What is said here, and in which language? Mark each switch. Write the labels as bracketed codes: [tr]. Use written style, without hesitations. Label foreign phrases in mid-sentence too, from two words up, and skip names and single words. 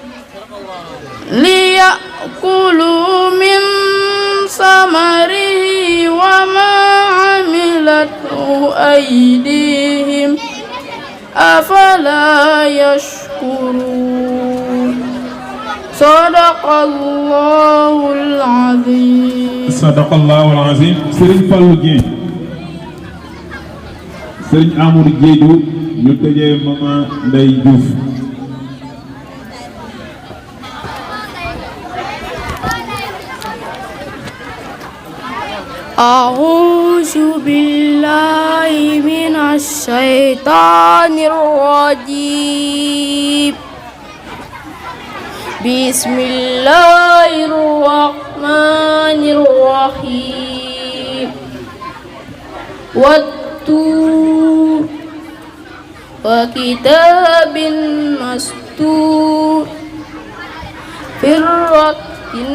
[ar] ليأكلوا من ثمره وما عملته أيديهم أفلا يشكرون صدق الله العظيم. صدق الله العظيم. [wo] Serigne Fallou Dieng Serigne Amadou Diédou ñu tëjee Maman Ndeye Diouf. [ar] أعوذ بالله من الشيطان الرجيم بسم الله الرحمن الرحيم والطور وكتاب مسطور في رق